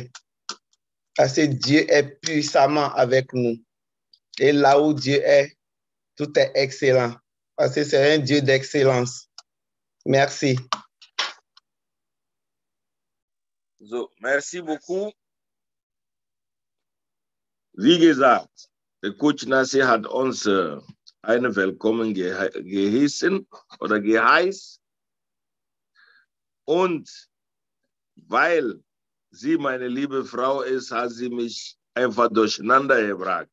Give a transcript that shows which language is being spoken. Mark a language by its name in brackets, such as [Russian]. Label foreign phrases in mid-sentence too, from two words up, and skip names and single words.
[French] Parce que Dieu est puissamment avec nous. Et là où Dieu est, tout est excellent. Parce que c'est un Dieu d'excellence. Merci. So, merci beaucoup. [German] Wie gesagt, der Coach Nassi hat uns eine Willkommen geheißen oder geheißt. Und weil sie meine liebe Frau ist, hat sie mich einfach durcheinander gebracht.